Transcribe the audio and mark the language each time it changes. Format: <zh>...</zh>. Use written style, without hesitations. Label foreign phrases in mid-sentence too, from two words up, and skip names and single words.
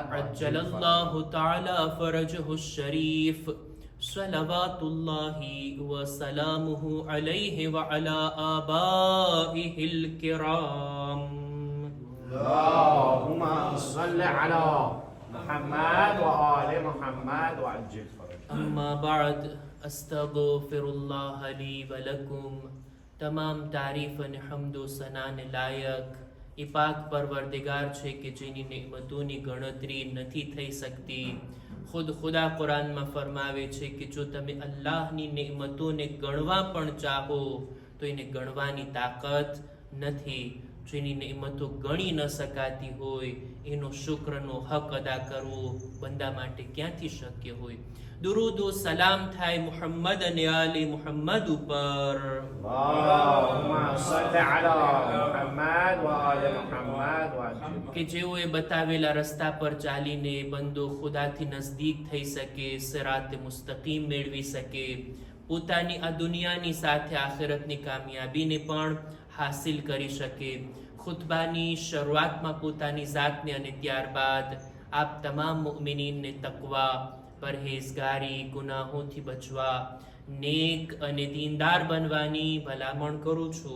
<ar>عجل الله تعالى فرجه الشريف صلوات الله وسلامه عليه وعلى آبائه الكرام اللهم صل على محمد وآل محمد وعجل فرجه أما بعد استغفر الله لي ولكم</ar> <gu>તમામ તારીફ અને હમદો સનાને લાયક એ પાક પરવરદિગાર છે કે જેની નેમતોની ગણતરી નથી થઈ શકતી. ખુદા કુરાનમાં ફરમાવે છે કે જો તમે અલ્લાહની નેમતોને ગણવા પણ ચાહો તો એને ગણવાની તાકાત નથી. જેની નેમતો ગણી ન શકાતી હોય એનો શુક્રનો હક અદા કરવો બંદા માટે ક્યાંથી શક્ય હોય. દુરૂદ ઓ સલામ થાય મુહમ્મદ અને આલે મુહમ્મદ ઉપર.</gu> <ar>اللهم صل على محمد وآل محمد وعجل</ar> <gu>કે જેઓએ બતાવેલા રસ્તા પર ચાલીને બંદો ખુદાથી નજદીક થઈ શકે,</gu> <ar>صراط مستقيم</ar> <gu>મેળવી શકે, પોતાની આ દુનિયાની સાથે આખિરતની કામયાબીને પણ હાસિલ કરી શકે. ખુતબાની શરૂઆતમાં પોતાની જાતને અને ત્યારબાદ આપ તમામ મુઅમિનીનને તકવા, પરહેઝગારી, ગુનાહોથી બચવા, નેક અને દીનદાર બનવાની ભલામણ કરું છું.</gu>